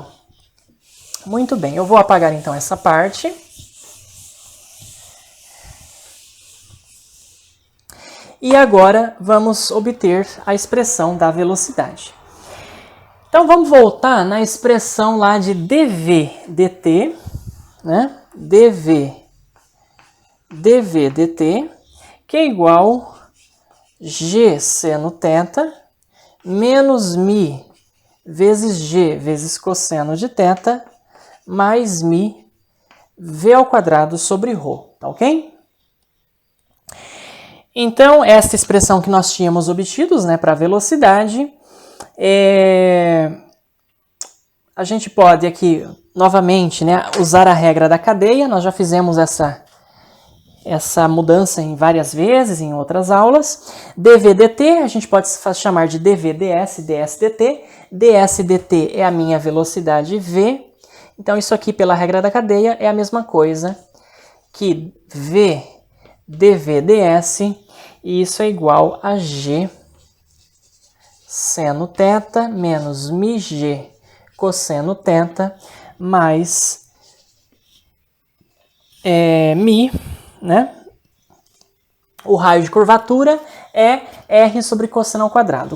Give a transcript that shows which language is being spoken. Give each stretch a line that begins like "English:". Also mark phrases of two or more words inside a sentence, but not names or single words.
Portuguese: Muito bem, eu vou apagar então essa parte. E agora vamos obter a expressão da velocidade. Então vamos voltar na expressão lá de dv dt, né? dv dt, que é igual g seno θ menos μ vezes g vezes cosseno de θ mais μ v ao quadrado sobre ρ, tá ok? Então, esta expressão que nós tínhamos obtidos, né, para a velocidade, a gente pode aqui, novamente, né, usar a regra da cadeia. Nós já fizemos essa mudança em várias vezes, em outras aulas. dv dt, a gente pode chamar de dv ds, ds dt. ds dt é a minha velocidade v. Então, isso aqui, pela regra da cadeia, é a mesma coisa que v dv ds, e isso é igual a g seno θ menos μg cosseno θ mais μ, né? O raio de curvatura é r sobre cosseno ao quadrado.